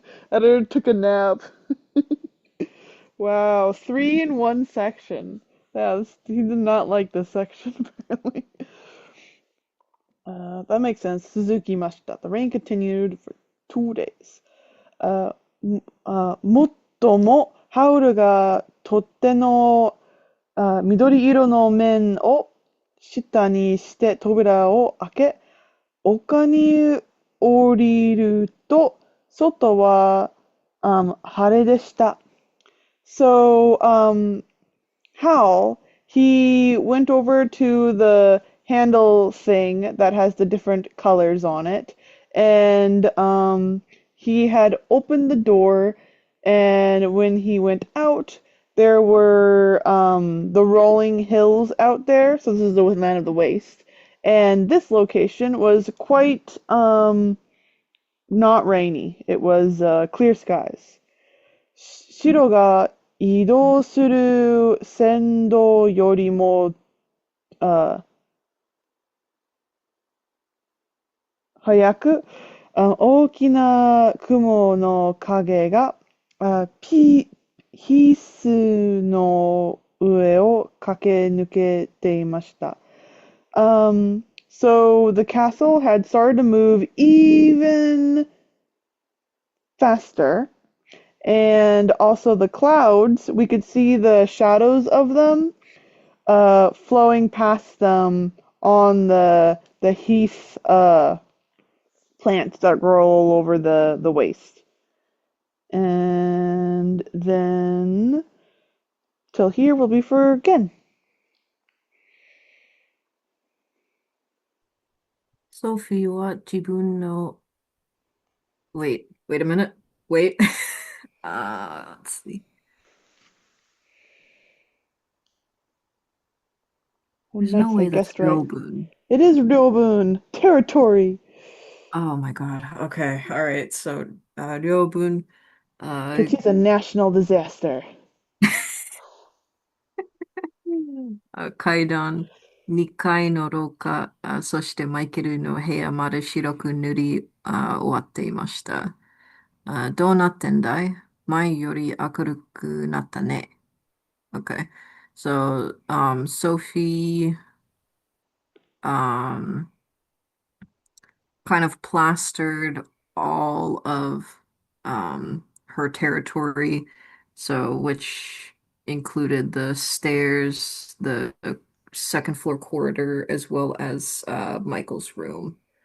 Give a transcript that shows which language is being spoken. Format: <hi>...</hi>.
<en>Editor took a nap. Wow, three in one section. He did not like this section, apparently. That makes sense. Suzuki Mashita. The rain continued for 2 days.</en> <ja>もっとも、ハウルが取っ手の緑色の面を下にして扉を開け、丘に降りると、外は、晴れでした。</ja> <en>So, Howl, he went over to the handle thing that has the different colors on it, and he had opened the door, and when he went out, there were the rolling hills out there. So this is the land of the waste, and this location was quite not rainy. It was clear skies.</en> <ja>白が移動する線路よりも、あ早く、大きな雲の影が、ヒスの上を駆け抜けていました。</ja> <en>So the castle had started to move even faster. And also the clouds, we could see the shadows of them flowing past them on the heath plants that grow all over the waste. And then till here will be for again. Sophie</en> <ja>は自分の</ja> <en>wait a minute. Wait. Let's see. Oh, There's no nice, I way that's guessed right. Ryobun. It is Ryobun territory Oh my God. Okay. All right. So, Ryobun, uh, because he's a national disaster.</en> <ja>階段、2階の廊下、そしてマイケルの部屋まで白く塗り、終わっていました。どうなってんだい前より明るくなったね。</ja> <en>Okay. So, Sophie, um, kind of plastered all of her territory, so which included the stairs, the second floor corridor, as well as Michael's room.</en>